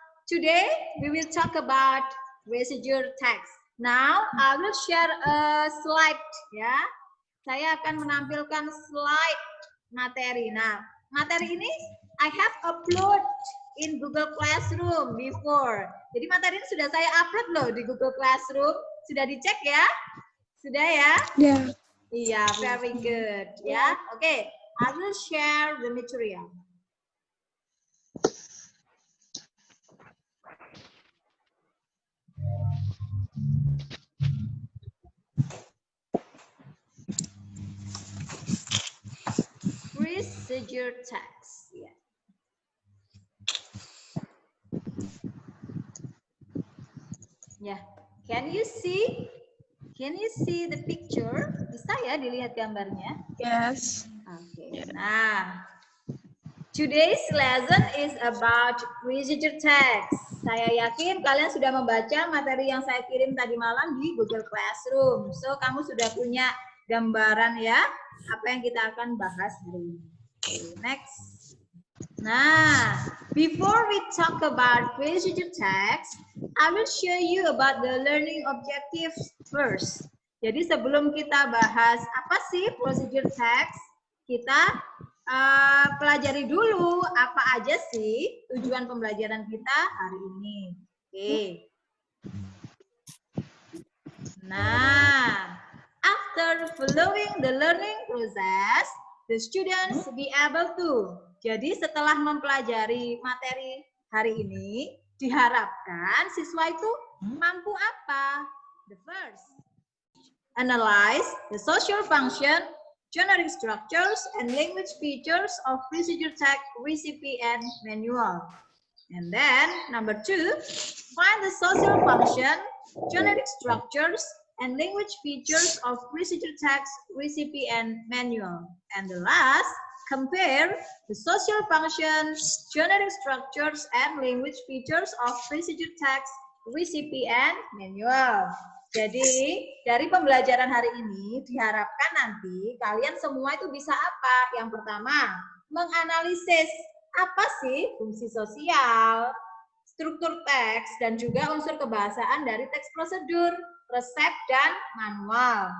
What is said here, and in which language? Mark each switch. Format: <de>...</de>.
<en>Today we will talk about procedure text. Now I will share a slide ya.</en> <id>Saya akan menampilkan slide materi.</id> <en>Nah,</en> <id>materi ini</id> <en>I have upload in Google Classroom before.</en> <id>Jadi materi ini sudah saya upload loh di Google Classroom. Sudah dicek ya? Sudah ya?</id> <en>Yeah. Iya, very good ya. Oke, I will share the material. Procedure text. Yeah. Yeah. Can you see? Can you see the picture?</en> <id>Bisa ya dilihat gambarnya?</id> <en>Yes. Oke. Nah, today's lesson is about procedure text.</en> <id>Saya yakin kalian sudah membaca materi yang saya kirim tadi malam di Google Classroom. So, kamu sudah punya gambaran ya apa yang kita akan bahas hari ini.</id> <en>Okay, next. Nah, before we talk about procedure text, I will show you about the learning objectives first.</en> <id>Jadi sebelum kita bahas apa sih procedure text, kita pelajari dulu apa aja sih tujuan pembelajaran kita hari ini. Oke.</id> <en>Nah, after following the learning process, the students be able to.</en> <id>Jadi setelah mempelajari materi hari ini, diharapkan siswa itu mampu apa?</id> <en>The first, analyze the social function, generic structures, and language features of procedure text recipe and manual. And then, number 2, find the social function, generic structures, and language features of procedure text recipe and manual. And the last, compare the social function, generic structures, and language features of procedure text recipe and manual.</en> <id>Jadi, dari pembelajaran hari ini diharapkan nanti kalian semua itu bisa apa? Yang pertama, menganalisis apa sih fungsi sosial, struktur teks, dan juga unsur kebahasaan dari teks prosedur, resep, dan manual.</id>